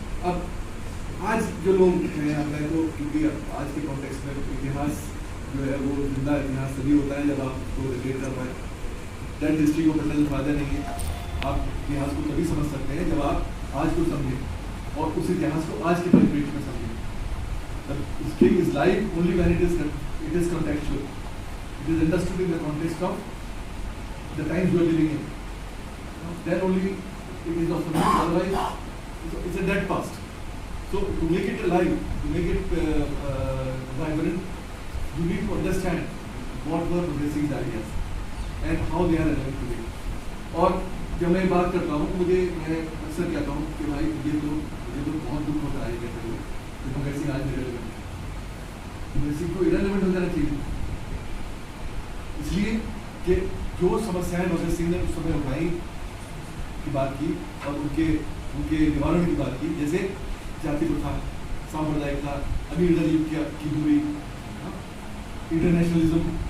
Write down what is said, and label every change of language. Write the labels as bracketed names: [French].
[Hindi] अब आज जो लोग हैं, मैं तो क्योंकि आज के कॉन्टेक्स्ट में इतिहास जो है वो जिंदा इतिहास तभी होता है जब आप उसको रिलेट कर पाए। [English] that history [Hindi] को पढ़ने से फायदा नहीं है। आप इतिहास को तभी समझ सकते हैं जब आप आज को समझें और उस इतिहास को आज के परिप्रेक्ष्य में समझें। [English] History is live only when it is contextual. It is understood in the context of the times we are living in. Then only it is of use. Otherwise, it's a dead past. So to make it alive, to make it vibrant, you need to understand what were progressive ideas and how they are relevant today. [Hindi] और जब मैं बात करता हूँ मैं अक्सर कहता हूँ कि भाई मुझे तो बहुत दुख होता है कहते हुए कि भगत सिंह आज इरेलेवेंट है। भगत सिंह को इरेलेवेंट हो जाना चाहिए, इसलिए कि जो समस्याएं भगत सिंह ने उस समय उठाई की बात की और उनके निवारण की बात की, जैसे जाति प्रथा, सांप्रदायिकता, अमीर गरीब की दूरी, इंटरनेशनलिज्म,